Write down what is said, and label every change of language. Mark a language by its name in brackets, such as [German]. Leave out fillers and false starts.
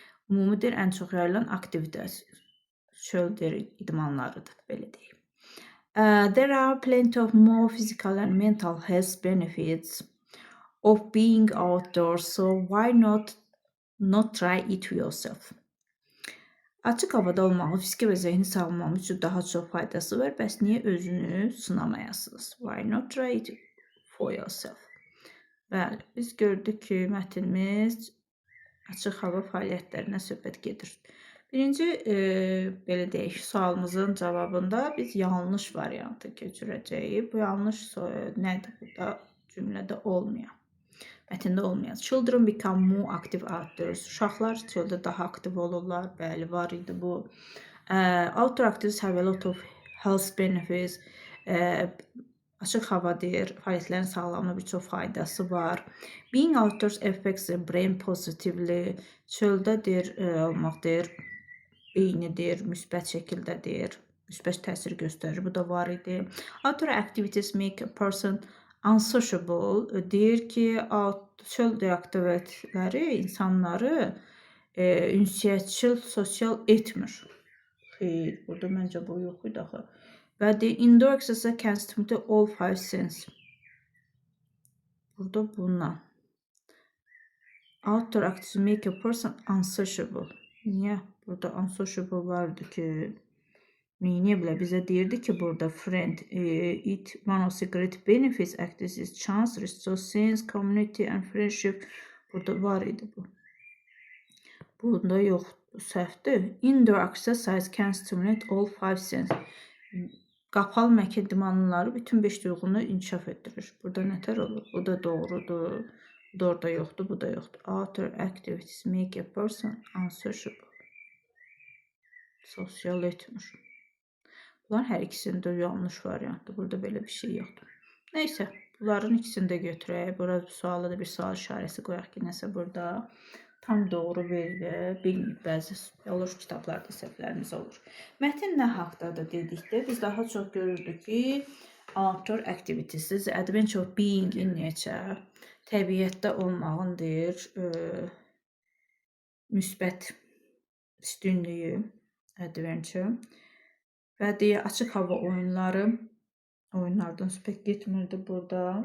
[Azerbaijani] Ümumi deyir ən çox yayılan aktivitə. Çöl deyir idmanlarıdır, belə deyir. [English] There are plenty of more physical and mental health benefits of being outdoors, so why not try it yourself? [Azerbaijani] Açıq havada olmağın fiziki və zehni sağlamlığımız üçün daha çox faydası var. Bəs niyə özünü sınamayasınız? [English] Why not try it for yourself? [Azerbaijani] Bəli, biz gördük ki, mətnimiz açıq hava fəaliyyətlərinə söhbət gedir. Birinci, belə deyək, sualımızın cavabında biz yanlış variantı götürəcəyik. Bu yanlış nədir burada cümlədə olmayan? Mətndə olmayan. [English] Children become more active outdoors. [Azerbaijani] Uşaqlar çöldə daha aktiv olurlar. Bəli, var idi bu. [English] Outdoor activities have a lot of health benefits. [Azerbaijani] Açıq hava deyir, fəaliyyətlərin sağlamlığına bir çox faydası var. [English] Being outdoors affects the brain positively. [Azerbaijani] Çöldə deyir, olmaq deyir, beyni deyir, müsbət şəkildə deyir, müsbət təsir göstərir. Bu da var idi. [English] Outdoor activities make a person unsociable. [Azerbaijani] Deyir ki, çöl aktivitələri insanları ünsiyyətçil, sosial etmir. Xeyr, burada məncə bu yox idi axı. [English] Və deyir, indoor exercise can stimulate all five senses. Burada bununla. Outdoor activities make a person unsociable. [Azerbaijani] Niyə? Burada unsociable vardı ki, niyə bilə bizə deyirdi ki, burada [English] friend, it one of the great benefits activities is chance, restore sense, community and friendship. [Azerbaijani] Burada var idi bu. Bunda yox, səhvdir. [English] Indoor exercise can stimulate all five senses. [Azerbaijani] Qapalı məkan idmanları bütün 5 duyğunu inkişaf etdirir. Burada nətər olur? Bu da doğrudur. Bu da orada yoxdur, bu da yoxdur. [English] Outdoor activities make a person unsociable. [Azerbaijani] Sosial etmir. Bunlar hər ikisində yanlış variantdır. Burada belə bir şey yoxdur. Neysə, bunların ikisini də götürək. Burada sualı da bir sual işarəsi qoyaq ki, nəsə burada tam doğru bilməyib. Bəzi olur, kitablarda səhvlərimiz olur. Mətn nə haqdadır dedikdə, biz daha çox görürdük ki, [English] outdoor activities, the adventure of being in nature, [Azerbaijani] təbiətdə olmağın deyir, müsbət üstünlüyü, adventure və deyir, açıq hava oyunlardan söhbət getmirdi burada.